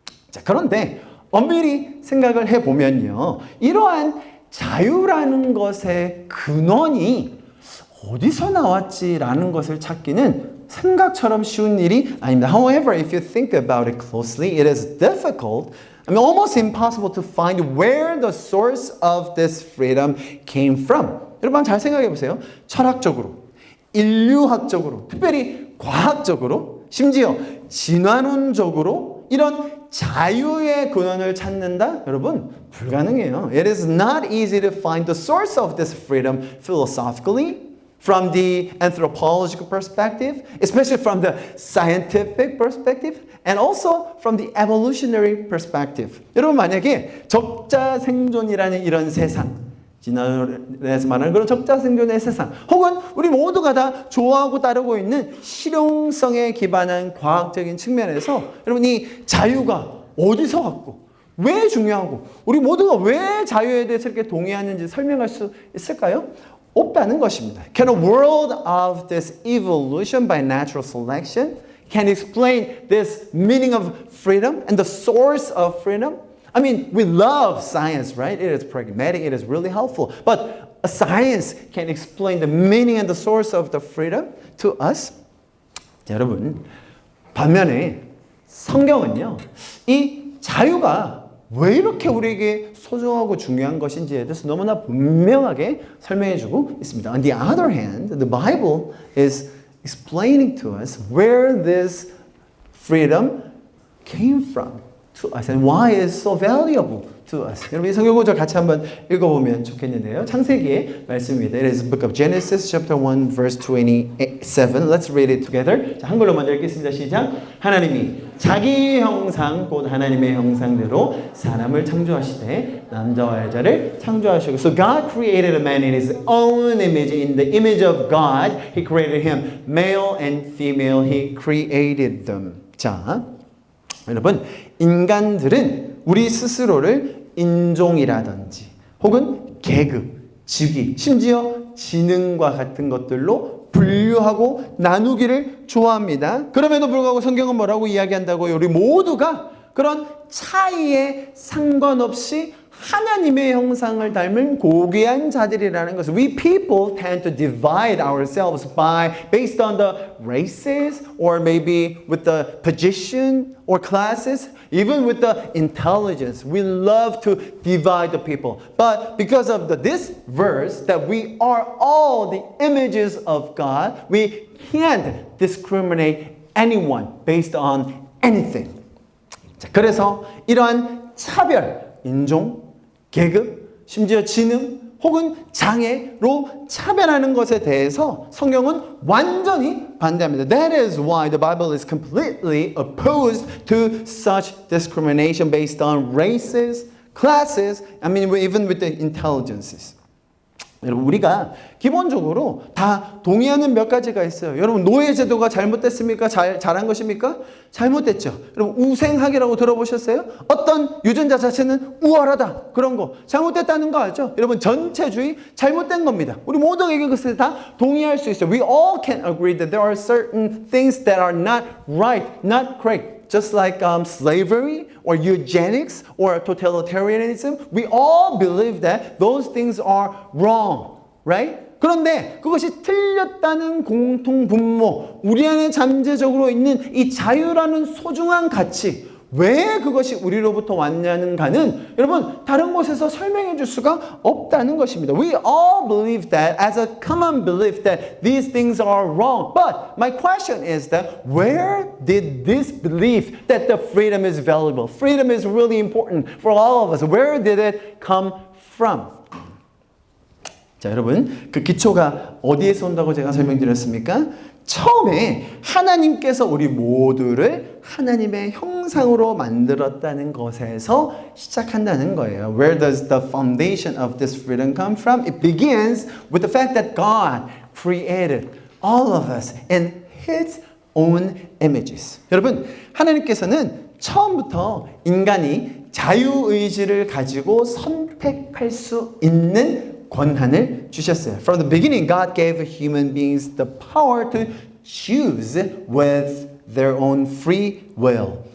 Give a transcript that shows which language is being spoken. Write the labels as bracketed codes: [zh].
[ko] 자, 그런데 엄밀히 생각을 해보면요. 이러한 자유라는 것의 근원이 어디서 나왔지라는 것을 찾기는 생각처럼 쉬운 일이 아닙니다. [en] However, if you think about it closely, it is difficult, almost impossible to find where the source of this freedom came from. [ko] 여러분 잘 생각해 보세요. 철학적으로, 인류학적으로, 특별히 과학적으로, 심지어 진화론적으로 이런 자유의 근원을 찾는다? 여러분 불가능해요. [en] It is not easy to find the source of this freedom philosophically, from the anthropological perspective, especially from the scientific perspective, and also from the evolutionary perspective. [ko] 여러분 만약에 적자 생존이라는 이런 세상, 진화론에서 말하는 그런 적자 생존의 세상, 혹은 우리 모두가 다 좋아하고 따르고 있는 실용성에 기반한 과학적인 측면에서 여러분 이 자유가 어디서 왔고 왜 중요하고 우리 모두가 왜 자유에 대해서 이렇게 동의하는지 설명할 수 있을까요? 없다는 것입니다. [en] Can a world of this evolution by natural selection can explain this meaning of freedom and the source of freedom? I mean, we love science, right? It is pragmatic, it is really helpful. But a science can explain the meaning and the source of the freedom to us? [ko] 자, 여러분, 반면에 성경은요, 이 자유가 왜 이렇게 우리에게 소중하고 중요한 것인지에 대해서 너무나 분명하게 설명해주고 있습니다. [en] On the other hand, the Bible is explaining to us where this freedom came from to us and why it is so valuable to us. [ko] 여러분 이 성경 구절 같이 한번 읽어보면 좋겠는데요. 창세기의 말씀입니다. [en] It is the book of Genesis chapter 1 verse 27. Let's read it together. [ko] 자, 한글로 먼저 읽겠습니다. 시작. 하나님이 자기 형상 곧 하나님의 형상대로 사람을 창조하시되 남자와 여자를 창조하시고 [en] So God created a man in his own image. In the image of God he created him. Male and female he created them. [ko] 자, 여러분 인간들은 우리 스스로를 인종이라든지 혹은 계급, 직위, 심지어 지능과 같은 것들로 분류하고 나누기를 좋아합니다. 그럼에도 불구하고 성경은 뭐라고 이야기한다고요? 우리 모두가 그런 차이에 상관없이 하나님의 형상을 닮은 고귀한 자들이라는 것을 [en] We people tend to divide ourselves based on the races or maybe with the position or classes, even with the intelligence. We love to divide the people. But because of this verse that we are all the images of God, we can't discriminate anyone based on anything. [ko] 자, 그래서 이러한 차별, 인종, 계급, 심지어 지능 혹은 장애로 차별하는 것에 대해서 성경은 완전히 반대합니다. [en] That is why the Bible is completely opposed to such discrimination based on races, classes, I mean even with the intelligences. [ko] 여러분 우리가 기본적으로 다 동의하는 몇 가지가 있어요. 여러분 노예제도가 잘못됐습니까? 잘한 것입니까? 잘못됐죠. 여러분 우생학이라고 들어보셨어요? 어떤 유전자 자체는 우월하다 그런 거 잘못됐다는 거 알죠? 여러분 전체주의 잘못된 겁니다. 우리 모두가 이것을 다 동의할 수 있어요. [en] We all can agree that there are certain things that are not right, not correct. Just like slavery or eugenics or totalitarianism, we all believe that those things are wrong, right? [ko] 그런데 그것이 틀렸다는 공통 분모, 우리 안에 잠재적으로 있는 이 자유라는 소중한 가치, 왜 그것이 우리로부터 왔냐는가는 여러분 다른 곳에서 설명해 줄 수가 없다는 것입니다. [en] We all believe that as a common belief that these things are wrong. But my question is that where did this belief that the freedom is valuable, freedom is really important for all of us, where did it come from? [ko] 자, 여러분 그 기초가 어디에서 온다고 제가 설명드렸습니까? 처음에 하나님께서 우리 모두를 하나님의 형상으로 만들었다는 것에서 시작한다는 거예요. [en] Where does the foundation of this freedom come from? It begins with the fact that God created all of us in His own images. [ko] 여러분, 하나님께서는 처음부터 인간이 자유의지를 가지고 선택할 수 있는 권한을 주셨어요. [en] From the beginning, God gave human beings the power to choose with their own free will.